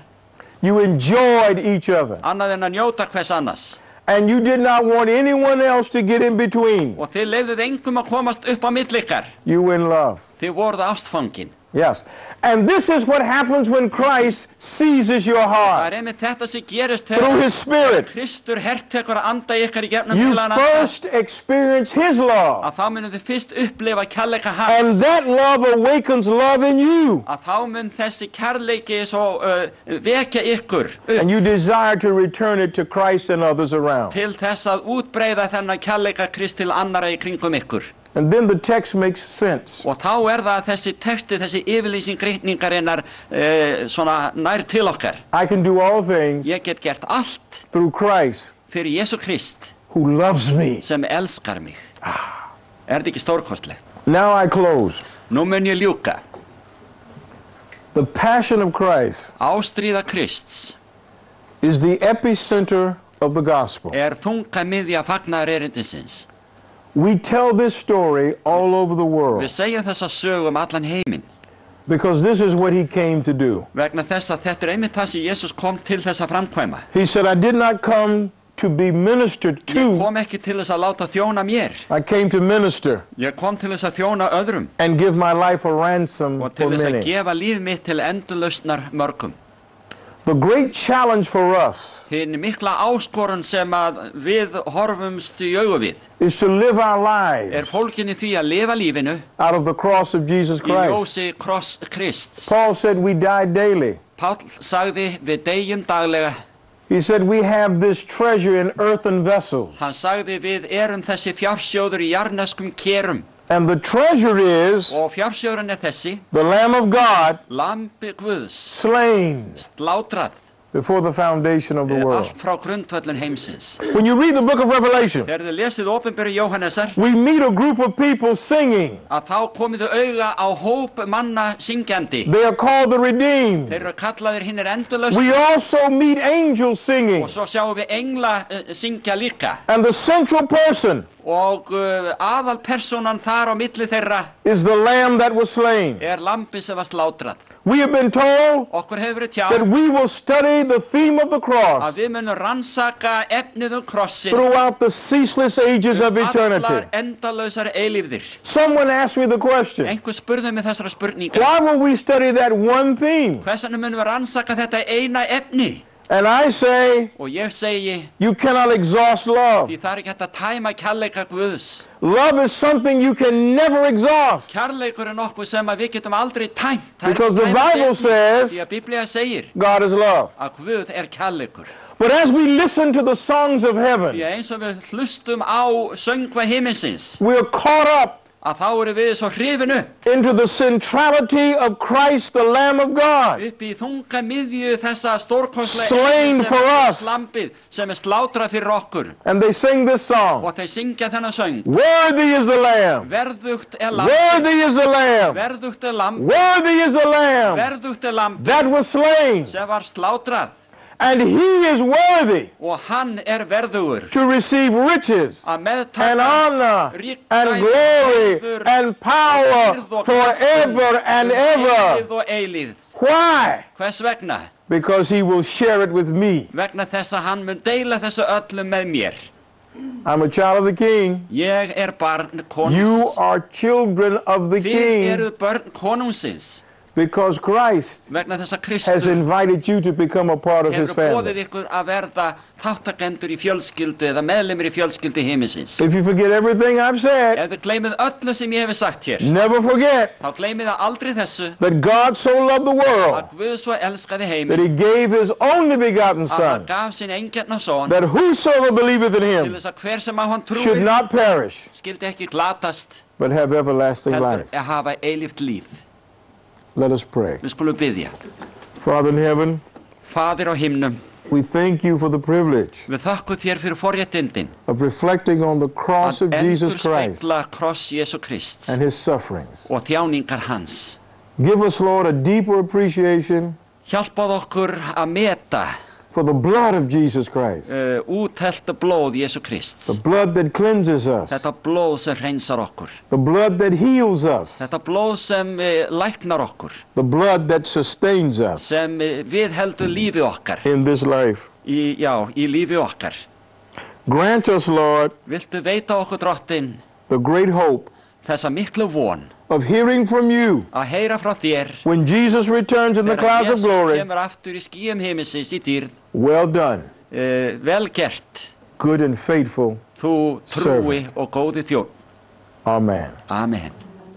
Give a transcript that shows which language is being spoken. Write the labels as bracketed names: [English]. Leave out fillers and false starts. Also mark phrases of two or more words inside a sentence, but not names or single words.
[English] You enjoyed each other. [Icelandic] annað en að njóta hvers annars. [English] And you did not want anyone else to get in between. [Icelandic] Og þið leyfðuð engum að komast upp á milli ykkar. [English] You were in love. [Icelandic] Þið voruð ástfangin. [English] Yes. And this is what happens when Christ seizes your [Icelandic] Það [English] heart [Icelandic] einmitt þetta sem gerist [English] through [Icelandic] þegar [English] His Spirit. [Icelandic] Kristur hertekur að anda í ykkar í gegnum [English] You [Icelandic] heilagan anda, [English] first experience His love. [Icelandic] að þá munum þið fyrst upplifa kærleika [English] And [Icelandic] hans. [English] that love awakens love in you. [Icelandic] Að þá mun þessi kærleiki svo vekja ykkur upp [English] And you desire to return it to Christ and others around. [Icelandic] til þess að útbreiða þennan kærleika Krist til annara í kringum ykkur. [English] And then the text makes sense. [Icelandic] Og þá það þessi texti, þessi yfirlýsing ritningarinnar svona nær til okkar. [English] I can do all things [Icelandic] Ég get gert allt [English] through Christ [Icelandic] fyrir Jesú Krist [English] who loves me. [Icelandic] sem elskar mig. Þetta ekki stórkostlegt? [English] Now I close. [Icelandic] Nú mun ég ljúka. [English] The passion of Christ [Icelandic] Ástríða Krists [English] is the epicenter of the gospel. [Icelandic] þunga miðja fagnaðar erindisins. [English] We tell this story all over the world [Icelandic] Við segjum þessa sögu allan heiminn [English] because this is what He came to do. [Icelandic] vegna þess að þetta einmitt það sem Jesús kom til þess að framkvæma. [English] He said, I did not come to be ministered [Icelandic] Ég [English] to. [Icelandic] kom ekki til þess að láta þjóna mér. [English] I came to minister [Icelandic] Ég kom til þess að þjóna öðrum [English] and give my life a ransom [Icelandic] og til [English] for [Icelandic] þess að [English] many. [Icelandic] gefa líf mitt til endurlausnar mörgum. [English] The great challenge for us [Icelandic] Hinn mikla áskorun sem að við horfumst í augu við [English] is to live our lives [Icelandic] fólkin í því að lifa lífinu [English] out of the cross of Jesus [Icelandic] í [English] Christ. [Icelandic] ljósi kross Krists. [English] Paul said we die daily. [Icelandic] Páll sagði við deyjum daglega. [English] He said we have this treasure in earthen vessels [Icelandic] Hann sagði við þessi fjársjóður í jarðneskum kerum [English] And the treasure is [Icelandic] Og fjársjóðurinn þessi, [English] the Lamb of God [Icelandic] lambi Guðs, [English] slain [Icelandic] slátrað, [English] before the foundation of the world. [Icelandic] allt frá grundvöllun heimsins. [English] When you read the book of Revelation, [Icelandic] Þegar þið lesið opinberu Jóhannesar, [English] we meet a group of people singing. [Icelandic] að þá komið þau auga á hóp manna syngjandi. [English] They are called the redeemed. [Icelandic] Þeir eru kallaðir hinnir endurlaust. [English] We also meet angels singing. [Icelandic] Og svo sjáum við engla syngja líka. [English] And the central person [Icelandic] Og aðalpersonan þar á milli þeirra [English] is the lamb that was slain. [Icelandic] lambi sem var slátrað. [English] We have been told [Icelandic] Okkur hefur verið [English] that [Icelandic] tjáð [English] we will study the theme of the [Icelandic] að [English] cross [Icelandic] við munum rannsaka efnið krossin [English] throughout the ceaseless ages of eternity. [Icelandic] allar endalausar eilífðir. [English] Someone asked me the question, [Icelandic] Einhver spurði mig þessara spurningar. [English] why will we study that one theme? [Icelandic] Hvers vegna munum við rannsaka þetta eina efni? [English] And I say, [Icelandic] Og ég segi, [English] you cannot exhaust love. [Icelandic] því það er ekki hægt að tæma kærleika Guðs. [English] Love is something you can never exhaust. [Icelandic] Kærleikur er nokkuð sem að við getum aldrei tæmt. Það er [English] Because the [Icelandic] ekki tæmandi [English] Bible [Icelandic] efni. [English] says [Icelandic] Því að Biblía segir [English] God is love. [Icelandic] að Guð er kærleikur. [English] But as we listen to the songs of [Icelandic] Því [English] heaven, [Icelandic] að eins og við hlustum á söngva himinsins, [English] we are caught up [Icelandic] að þá eru við svo hrifin upp [English] into the centrality of Christ, the Lamb of God, [Icelandic] í þunga miðju þessa stórkostlega [English] Slain for us. [Icelandic] lambið sem slátrað fyrir okkur. [English] and they sing this song. [Icelandic] Og þeir syngja þennan söng. [English] Worthy is the Lamb. [Icelandic] Verðugt er lambið. [English] Worthy is the Lamb. [Icelandic] Verðugt er lamb. [English] Worthy is the Lamb [Icelandic] Verðugt er lambið [English] that was slain. [Icelandic] sem var slátrað. [English] And he is worthy [Icelandic] Og hann er verðugur [English] to receive riches [Icelandic] að [English] and [Icelandic] meðtaka [English] honor [Icelandic] ríkdæmi, [English] and glory [Icelandic] heiður, [English] and power [Icelandic] dýrð og [English] forever and ever. [Icelandic] eilífð og eilífð. [English] Why? [Icelandic] Hvers vegna? [English] Because he will share it with me. [Icelandic] Vegna þess að hann mun deila þessu öllu með mér. [English] I'm a child of the King. [Icelandic] Ég er barn [English] You [Icelandic] konungsins. [English] are children of the [Icelandic] Þið [English] King [Icelandic] eru börn konungsins. [English] because Christ [Icelandic] Vegna þess að [English] has [Icelandic] Kristur [English] invited you to become a part of his [Icelandic] hefur [English] family. [Icelandic] boðið ykkur að verða þáttakendur í fjölskyldu eða meðlimir í fjölskyldu himinsins. [English] If you forget everything I've said, [Icelandic] Ef þið gleymið öllu sem ég hef sagt hér, [English] never forget [Icelandic] þá gleymið það aldrei þessu [English] that God so loved the world [Icelandic] að Guð svo elskaði [English] that [Icelandic] heiminn [English] he gave his only begotten [Icelandic] að hann [English] Son, [Icelandic] gaf sinn engjarna son [English] that whosoever believeth in [Icelandic] til [English] him [Icelandic] þess að hver sem á hann [English] should [Icelandic] trúi [English] not perish, [Icelandic] skildi ekki glatast [English] but have everlasting [Icelandic] heldur [English] life. [Icelandic] að hafa eilíft líf. [English] Let us pray. [Icelandic] Við skulum biðja. [English] Father in heaven, [Icelandic] Faðir á himnum, [English] we thank you for the privilege [Icelandic] við þakkum þér fyrir forréttindin [English] of reflecting on the cross [Icelandic] að [English] of Jesus Christ [Icelandic] endurspegla kross Jésu Krists [English] and his sufferings. [Icelandic] og þjáningar hans. [English] Give us, Lord, a deeper appreciation [Icelandic] Hjálpað okkur að meta [English] for the blood of Jesus Christ, [Icelandic] úthelta blóð Jésu Krists. [English] the blood that cleanses us, [Icelandic] Þetta blóð sem hreinsar okkur. [English] the blood that heals us, [Icelandic] Þetta blóð sem læknar okkur. [English] the blood that sustains us [Icelandic] Sem viðheldur lífi okkar. [English] in this life. [Icelandic] Í lífi okkar. [English] Grant us, Lord, [Icelandic] Viltu veita okkur drottin [English] the great hope [Icelandic] þessa miklu von [English] of hearing from you [Icelandic] að heyra frá þér [English] when Jesus returns in the [Icelandic] þegar [English] clouds of [Icelandic] Jesus [English] glory. [Icelandic] kemur aftur í skýjum himinsins í dýrð. [English] Well done, [Icelandic] Vel gert, [English] good and faithful [Icelandic] þú trúi [English] servant. [Icelandic] og góði þjónn. [English] Amen. [Icelandic] Amen.